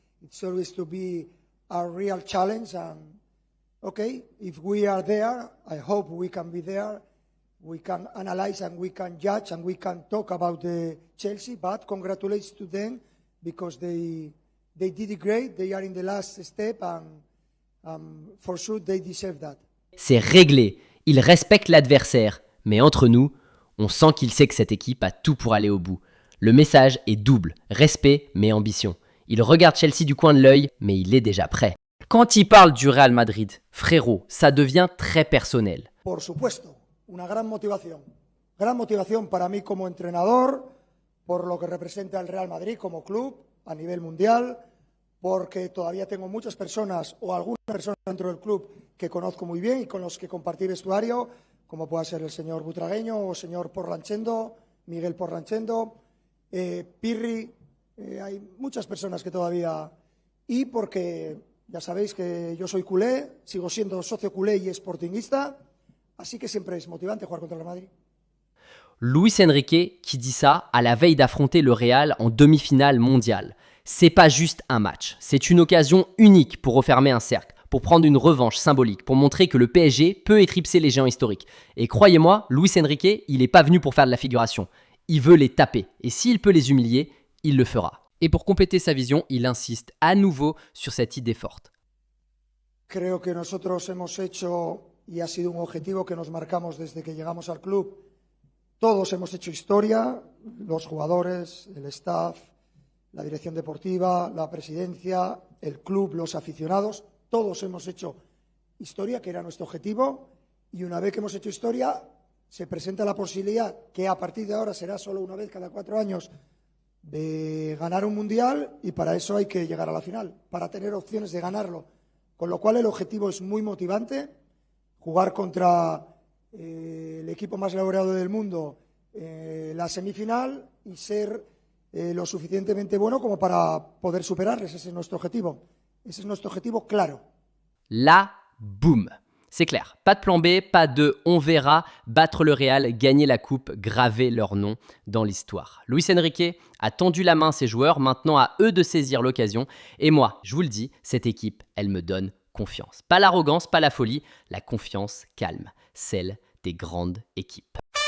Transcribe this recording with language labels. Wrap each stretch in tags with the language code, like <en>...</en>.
<en>It's always to be a real challenge. And okay, if we are there, I hope we can be there. We can analyze and we can judge and we can talk about the Chelsea, but congratulations to them because they did it great. They are in the last step and for sure they deserve that.</en> <fr>C'est réglé. Il respecte l'adversaire. Mais entre nous, on sent qu'il sait que cette équipe a tout pour aller au bout. Le message est double. Respect, mais ambition. Il regarde Chelsea du coin de l'œil, mais il est déjà prêt. Quand il parle du Real Madrid, frérot, ça devient très personnel.</fr> <es>Por supuesto. Una gran motivación para mí como entrenador, por lo que representa el Real Madrid como club a nivel mundial, porque todavía tengo muchas personas o algunas personas dentro del club que conozco muy bien y con los que compartí vestuario, como pueda ser el señor Butragueño o el señor Porranchendo, Miguel Porranchendo, Pirri, hay muchas personas que todavía, y porque ya sabéis que yo soy culé, sigo siendo socio culé y sportingista. Así que siempre es motivante jugar</es> <fr>contre le</fr> <es>Madrid.</es> <fr>Luis Enrique qui dit ça à la veille d'affronter le Real en demi-finale mondiale. C'est pas juste un match, c'est une occasion unique pour refermer un cercle, pour prendre une revanche symbolique, pour montrer que le PSG peut éclipser les géants historiques. Et croyez-moi, Luis Enrique, il n'est pas venu pour faire de la figuration. Il veut les taper, et s'il peut les humilier, il le fera. Et pour compléter sa vision, il insiste à nouveau sur cette idée forte.</fr> <es>Creo que nosotros hemos hecho, y ha sido un objetivo que nos marcamos desde que llegamos al club, todos hemos hecho historia, los jugadores, el staff, la dirección deportiva, la presidencia, el club, los aficionados, todos hemos hecho historia, que era nuestro objetivo, y una vez que hemos hecho historia, se presenta la posibilidad, que a partir de ahora será solo una vez cada 4 años, de ganar un mundial, y para eso hay que llegar a la final, para tener opciones de ganarlo. Con lo cual el objetivo es muy motivante, jugar contra el equipo más laureado del mundo, la semifinal, y ser lo suficientemente bueno como para poder superarles. Ese es nuestro objetivo. Ese es nuestro objetivo claro.</es> <fr>Là, boum. C'est clair. Pas de plan B, pas de on verra. Battre le Real, gagner la coupe, graver leur nom dans l'histoire. Luis Enrique a tendu la main à ses joueurs, maintenant à eux de saisir l'occasion. Et moi, je vous le dis, cette équipe, elle me donne confiance. Pas l'arrogance, pas la folie, la confiance calme, celle des grandes équipes.</fr>